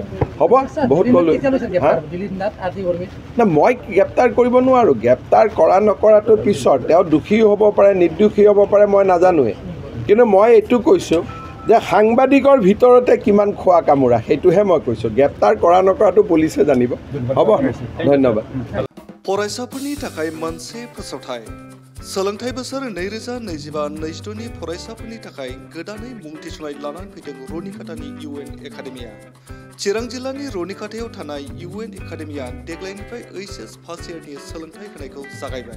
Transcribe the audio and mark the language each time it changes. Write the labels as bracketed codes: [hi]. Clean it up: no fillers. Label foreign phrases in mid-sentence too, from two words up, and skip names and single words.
[as] হ'ব, বহুত ক'লোঁ। না, মই গ্ৰেপ্তাৰ কৰিব নোৱাৰোঁ। গ্ৰেপ্তাৰ কৰা নকৰাটো পিছত, তেওঁ দোষী হ'ব পাৰে, নিৰ্দোষী হ'ব পাৰে, মই নাজানোৱে। কিন্তু মই এইটো কৈছোঁ যে সাংবাদিকৰ ভিতৰতে কিমান খোৱা কামোৰা, সেইটোহে মই কৈছোঁ। গ্ৰেপ্তাৰ কৰা নকৰাটো পুলিচে জানিব। হ'ব, ধন্যবাদ। [brx] फरायसाफोरनि थाखाय मोनसे फोसावथाय सोलोंथाइ बोसोर 2025-26 नि फरायसाफोरनि थाखाय गोदानै मुं थिसननाय लानानै फैदों रनिकाटानि UN एकाडेमिया। चिरां जिल्लानि रनिकाटायाव थानाय UN एकाडेमिया देग्लायनिफ्राय HS फार्स्ट इयारनि सोलोंथाइ होनायखौ जागायबाय।